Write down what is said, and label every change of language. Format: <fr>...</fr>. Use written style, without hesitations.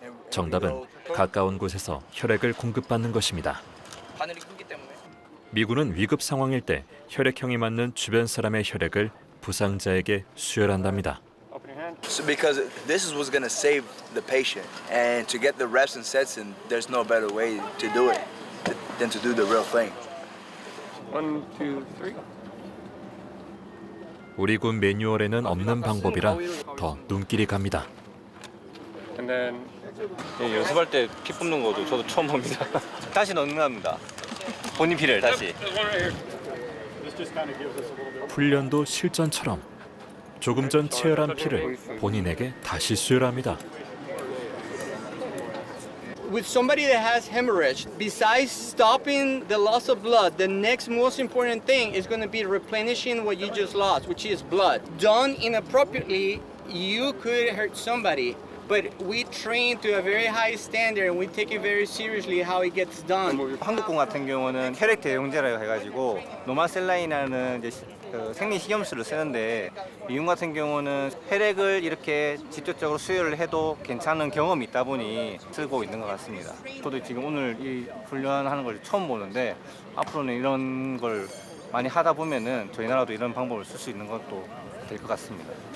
<ko>정답은 가까운 곳에서 혈액을 공급받는 것입니다. 바늘이 크기 때문에. 미군은 위급 상황일 때 혈액형이 맞는 주변 사람의 혈액을 부상자에게 수혈한답니다.</ko> <en>So because this is what's going to save the patient, and to get the reps and sets in, there's no better way to do it than to do the real thing. 1, 2, 3.</en> <ko>우리 군 매뉴얼에는 없는 방법이라 더 눈길이 갑니다.</ko> <en>And then</en> <ko>연습할 때 피 뽑는 것도 저도 처음 봅니다. 다시 넣는 겁니다. 본인 피를 다시. 훈련도 실전처럼 조금 전 체열한 피를 본인에게 다시 수혈합니다.</ko> <en>With somebody that has hemorrhage, besides stopping the loss of blood, the next most important thing is going to be replenishing what you just lost, which is blood. Done inappropriately, you could hurt somebody. But we train to a very high standard and we take it very seriously how it gets done.</en> <ko>한국군 같은 경우는 혈액 대용제라고 해가지고 노마셀라인이라는 이제 생리 식염수를 쓰는데 미군 같은 경우는 혈액을 이렇게 직접적으로 수혈을 해도 괜찮은 경험이 있다 보니 쓰고 있는 것 같습니다. 저도 지금 오늘 이 훈련하는 걸 처음 보는데 앞으로는 이런 걸 많이 하다 보면은 저희 나라도 이런 방법을 쓸 수 있는 것도 될 것 같습니다.</ko>